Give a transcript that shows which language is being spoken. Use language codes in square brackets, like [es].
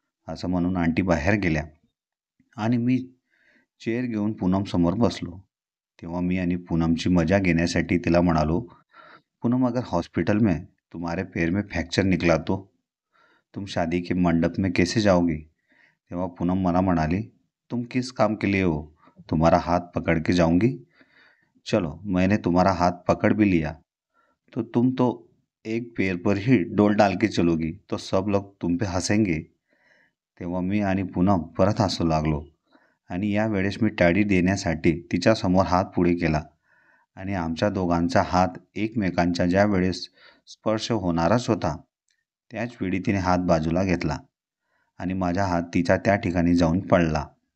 [mr] असं म्हणून आंटी बाहेर गेल्या आणि मी चेअर घेऊन पूनमसमोर बसलो. तेव्हा मी आणि पूनमची मजा घेण्यासाठी तिला म्हणालो, [hi] पूनम अगर हॉस्पिटल में तुम्हारे पैर में फ्रैक्चर निकला तो तुम शादी के मंडप में कैसे जाओगी. [mr] तेव्हा पूनम मला म्हणाली, [hi] तुम किस काम के लिए हो, तुम्हारा हाथ पकड़ के जाऊंगी. चलो मैंने तुम्हारा हाथ पकड़ भी लिया तो तुम तो एक पैर पर ही डोल डाल के चलोगी तो सब लोग तुम पे हसेंगे. [mr] तेव्हा मी आणि पूनम परत हसू लागलो आणि यावेळेस मी टाळी देण्यासाठी तिच्यासमोर हात पुढे केला आणि आमच्या दोघांचा हात एकमेकांच्या ज्या वेळेस स्पर्श होणारच होता त्याच वेळी तिने हात बाजूला घेतला आणि माझा हात तिच्या त्या ठिकाणी जाऊन पडला.